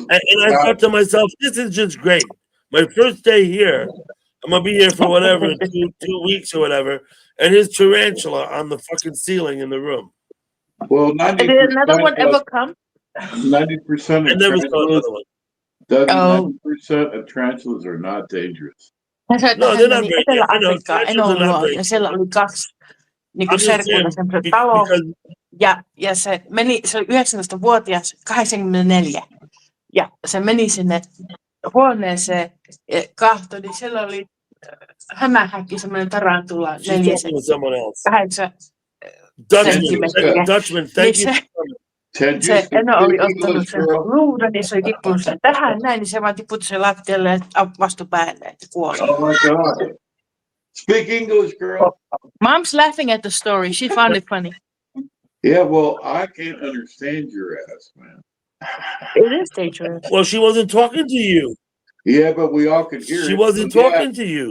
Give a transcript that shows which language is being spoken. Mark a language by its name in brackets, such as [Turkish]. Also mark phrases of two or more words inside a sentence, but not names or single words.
[English] And I thought to myself, this is just great. My first day here, I'm gonna be here for whatever, two weeks or whatever, and his tarantula on the fucking ceiling in the room. Well, 90%. Did another one ever come? 90% I of never saw tarantulas. another one. Oh. 90% of tarantulas are not dangerous. [Finnish] Hän sanoi, että [English] No, [Finnish] hän [English] they're not [Finnish] meni [English] very- [Finnish] Etelä-Afrikkaan [English] tarantulas are not [Finnish] enoa [English] very- [Finnish] ja siellä oli 2 niin [English] I'm just saying, [Finnish] serkulla semmoiset talo. [English] because [Finnish] Ja se oli 19-vuotias, 84. Ja se meni sinne huoneeseen ja kahtoi, niin siellä oli hämähäkki, semmoinen tarantula, [English] She's [Finnish] 4 [English] talking with someone else. [Finnish] 8 [English] Dutchman, [Finnish] senttimetriä. [English] Dutchman, [Finnish] Niin [English] thank you. [Finnish] se, [English] Ted, [Finnish] se [English] you [Finnish] eno oli [English] speak [Finnish] ottanut [English] English, [Finnish] sen [English] girl? [Finnish] luudan, niin se oli tippunut sen tähän näin, niin se vaan tiputti sen lattialle ja vastui päälle, että kuoli. [English] Oh my God. Speak English, girl. Mom's laughing at the story. She found it funny. Yeah, well, I can't understand your ass, man. It is dangerous. Well, she wasn't talking to you. Yeah, but we all could hear She it. wasn't So, yeah, talking to you.